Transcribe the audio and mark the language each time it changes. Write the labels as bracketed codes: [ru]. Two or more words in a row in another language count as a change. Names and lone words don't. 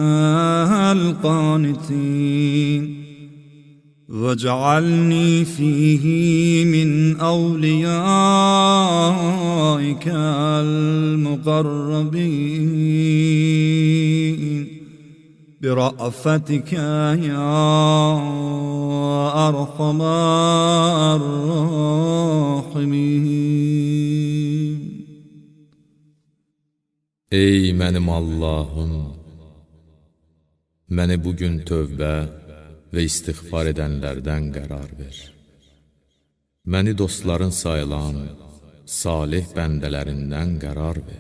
[ar] الْقَانِتِينَ وَاجْعَلْنِي فِيهِ مِنْ أَوْلِيَائِكَ الْمُقَرَّبِينَ برأفتك يا أرحم الراحمين. [az] Ey mənim Allahım, məni bugün tövbə və istiğfar edənlərdən qərar ver. Məni dostların sayılan salih bəndələrindən qərar ver.